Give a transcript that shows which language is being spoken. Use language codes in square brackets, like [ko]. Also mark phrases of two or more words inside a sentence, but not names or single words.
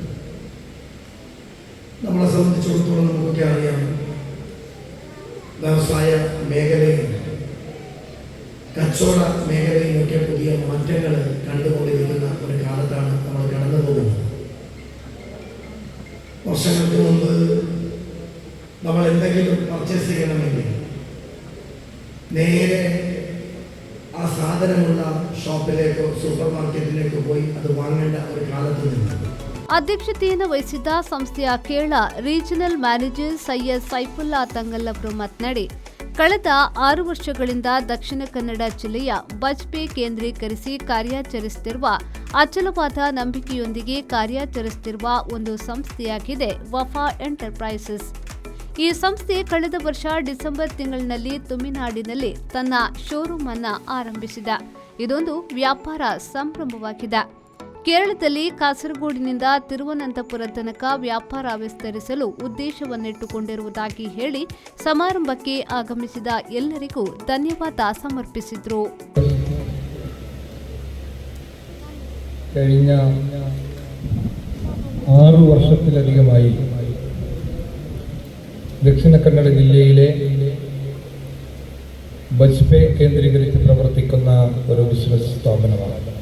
[ml] നമ്മളെ സംബന്ധിച്ചിടത്തോളം നമുക്കൊക്കെ അറിയാം, വ്യവസായ മേഖലയിൽ കച്ചവട മേഖലയിലൊക്കെ പുതിയ മാറ്റങ്ങൾ കണ്ടുകൊണ്ടിരിക്കുന്ന ഒരു കാലത്താണ് നമ്മൾ കടന്നു പോകുന്നത്. വർഷങ്ങൾക്ക് മുമ്പ് നമ്മൾ എന്തെങ്കിലും പർച്ചേസ് ചെയ്യണമെങ്കിൽ നേരെ ആ സാധനമുള്ള ഷോപ്പിലേക്കോ സൂപ്പർ മാർക്കറ്റിലേക്കോ പോയി അത് വാങ്ങേണ്ട ഒരു കാലത്ത് നിന്ന് [kn] ಅಧ್ಯಕ್ಷತೆಯನ್ನು ವಹಿಸಿದ್ದ ಸಂಸ್ಥೆಯ ಕೇರಳ [en] regional manager [kn] ಸೈಯದ್ ಸೈಫುಲ್ಲಾ ತಂಗಲ್ ಅವರು ಮಾತನಾಡಿ, ಕಳೆದ 6 ವರ್ಷಗಳಿಂದ ದಕ್ಷಿಣ ಕನ್ನಡ ಜಿಲ್ಲೆಯ ಬಜ್ಪೆ ಕೇಂದ್ರೀಕರಿಸಿ ಕಾರ್ಯಾಚರಿಸುತ್ತಿರುವ ಅಚಲವಾದ ನಂಬಿಕೆಯೊಂದಿಗೆ ಕಾರ್ಯಾಚರಿಸುತ್ತಿರುವ ಒಂದು ಸಂಸ್ಥೆಯಾಗಿದೆ ವಫಾ ಎಂಟರ್ಪ್ರೈಸಸ್. ಈ ಸಂಸ್ಥೆ ಕಳೆದ ವರ್ಷ ಡಿಸೆಂಬರ್ ತಿಂಗಳಿನಲ್ಲಿ ತುಮಿನಾಡಿನಲ್ಲಿ ತನ್ನ ಶೋರೂಮ್ ಅನ್ನು ಆರಂಭಿಸಿದೆ. ಇದೊಂದು ವ್ಯಾಪಾರ ಸಂಭ್ರಮವಾಗಿದೆ. ಕೇರಳದಲ್ಲಿ ಕಾಸರಗೋಡಿನಿಂದ ತಿರುವನಂತಪುರ ತನಕ ವ್ಯಾಪಾರ ವಿಸ್ತರಿಸಲು ಉದ್ದೇಶವನ್ನಿಟ್ಟುಕೊಂಡಿರುವುದಾಗಿ ಹೇಳಿ ಸಮಾರಂಭಕ್ಕೆ ಆಗಮಿಸಿದ ಎಲ್ಲರಿಗೂ ಧನ್ಯವಾದ ಸಮರ್ಪಿಸಿದರು. [ml] കഴിഞ്ഞ 6 വർഷത്തിലധികമായി ദക്ഷിണ കന്നഡ ജില്ലയിലെ ബജ്പെ കേന്ദ്രീകരിച്ച് പ്രവർത്തിക്കുന്ന ഒരു ബിസിനസ് സ്ഥാപനമാണ്.